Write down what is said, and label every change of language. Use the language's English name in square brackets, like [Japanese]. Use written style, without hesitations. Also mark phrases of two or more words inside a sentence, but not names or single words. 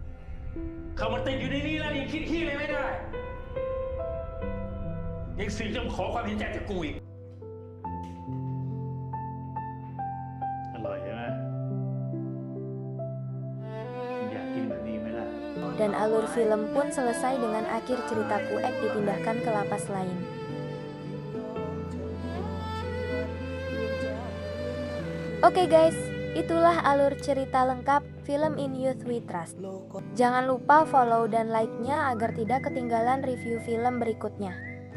[Thai] เขามันติดอยู่ในนี้แล้วยังคิดขี้อะไรไม่ได้ยังสื่อจะมาขอความเห็นใจจากกูอีก อร่อยใช่ไหมอยากกินแบบนี้ไหมล่ะ [Indonesian] Dan alur film pun selesai dengan akhir cerita Puek dipindahkan ke lapas lain. Oke guys, itulah alur cerita lengkap film In Youth We Trust. Jangan lupa follow dan like-nya agar tidak ketinggalan review film berikutnya.